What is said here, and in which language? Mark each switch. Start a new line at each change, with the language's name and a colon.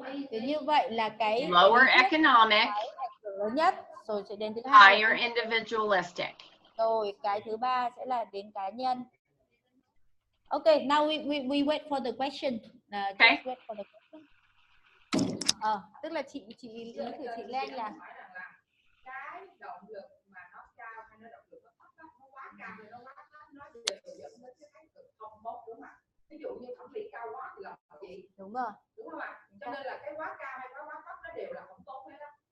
Vietnamese: Thì như vậy là cái
English: lower economic,
Vietnamese: lớn nhất, rồi sẽ đến thứ hai
English: higher individualistic.
Vietnamese: rồi cái thứ ba sẽ là đến cá nhân.
English: Okay, now we wait for the question. Okay. Just wait for the question.
Vietnamese: Tức là chị ý của chị Lan là cái động lực mà nó cao hay nó động lực nó thấp, nó quá cao hay nó quá thấp, nó đều dẫn đến cái thái cực không tốt, đúng không ạ? Ví dụ như thẩm mỹ cao quá thì là gì? đúng rồi. Đúng không ạ? Cho nên là cái quá cao hay quá thấp nó đều là không tốt hết á.